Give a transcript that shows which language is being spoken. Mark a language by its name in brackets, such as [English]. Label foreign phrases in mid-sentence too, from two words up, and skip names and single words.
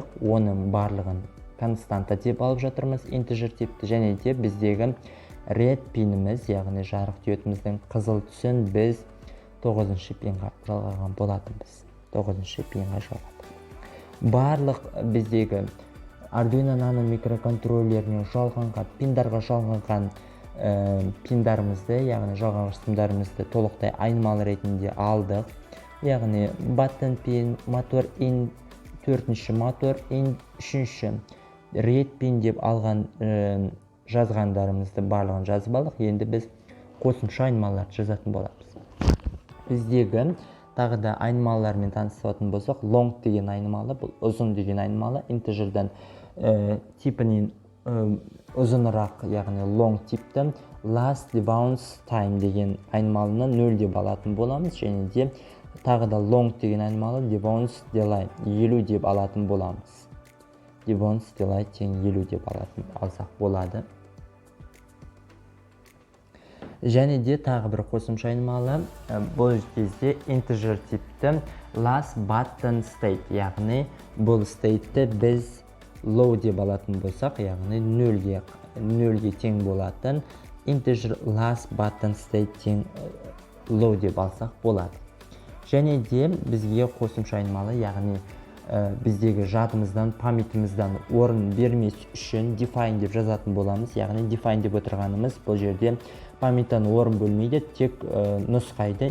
[Kazakh] Оның барлығын константа деп алып жатырмыз, интежер типті, және де біздегі red пиніміз, яғни жарық диодымыздың қызыл түсін біз 9-ші пинға жалғаған болатынбыз. 9-ші пинға жалғадық. Барлық біздегі Arduino Nano микроконтроллеріне жалғанған, пиндарға жалғанған пиндарымызды, яғни жалғанғыш сымдарымызды толықтай айнымалы ретінде алдық. Яғни [English] button pin, [Kazakh] мотор in 4-ші, мотор in 3-ші, [English] red pin [Kazakh] деп алған жазғандарымызды барлығын жазып алдық. Енді біз қосымша айнымаларды жазатын боламыз. Біздегі тағы да айнымалармен танысатын болсақ, long деген айнымалы, бұл ұзын деген айнымалы, интежерден типінен ұзынырақ, яғни long типті, [English] last bounce time [Kazakh] деген айнымалыны 0 деп алатын боламыз, және де тағы да long деген айнымалы [English] debounce delay [Kazakh] 50 деп алатын боламыз. [English] Debounce delay [Kazakh] тең 50 деп алсақ болады. Және де тағы бір қосымша айнымалы, бұл кезде integer типті [English] last button state, [Kazakh] яғни бұл state'ті біз low деп алатын болсақ, яғни 0-ге тең болатын [English] integer last button state [Kazakh] тең low деп алсақ болады. Және де бізге қосымша айнымалы, яғни біздегі жадымыздан, памятіміздан орын бермес үшін define деп жазатын боламыз. Яғни define деп отырғанымыз бұл жерде памяттан орын бөлмейді, тек нұсқайды.